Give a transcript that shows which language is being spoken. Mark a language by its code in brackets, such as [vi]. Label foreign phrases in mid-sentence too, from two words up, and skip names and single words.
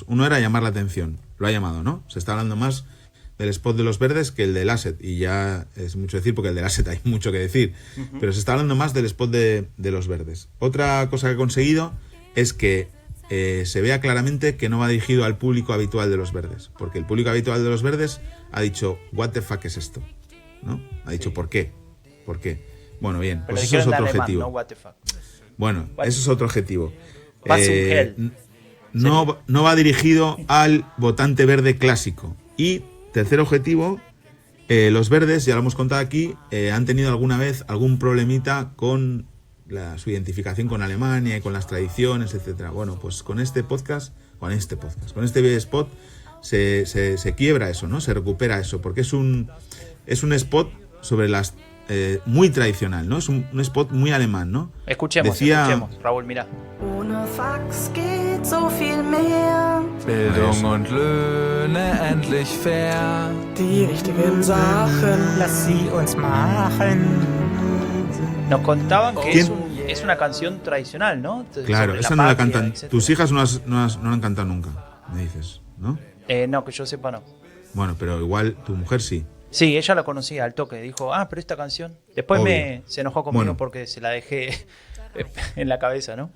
[es] Uno era llamar la atención, lo ha llamado, ¿no? Se está hablando más del spot de los verdes que el del asset, y ya es mucho decir porque el del asset hay mucho que decir, pero se está hablando más del spot de los verdes. Otra cosa que ha conseguido es que se vea claramente que no va dirigido al público habitual de los verdes, porque el público habitual de los verdes ha dicho, [en] what the fuck [es] es esto, ¿no? Ha dicho, ¿por qué? ¿Por qué? Bueno, bien, Pero pues eso es dijeron otro en alemán, objetivo. [en] no what the fuck. [es] Bueno, What? eso es otro objetivo. [de] Was zum Hell. [es] No va dirigido al votante verde clásico. Y tercer objetivo, los verdes, ya lo hemos contado aquí, han tenido alguna vez algún problemita con su identificación con Alemania y con las tradiciones, etcétera. Bueno, pues con este spot se quiebra eso, ¿no? Se recupera eso, porque es un spot sobre las muy tradicional, ¿no? Es un spot muy alemán, ¿no? Escuchemos, Raúl, mira. [de] Ohne Fax geht so viel mehr. Bildung und Löhne endlich fair. Die richtigen Sachen, lass sie uns machen. [es] Nos contaban que es una canción tradicional, ¿no? Claro, sobre esa no la patria, cantan. etcétera. Tus hijas no la han cantado nunca, me dices, ¿no? No, que yo sepa no. Bueno, pero igual tu mujer sí. Sí, ella la conocía al toque. Dijo, pero esta canción. Después se enojó conmigo porque se la dejé en la cabeza, ¿no?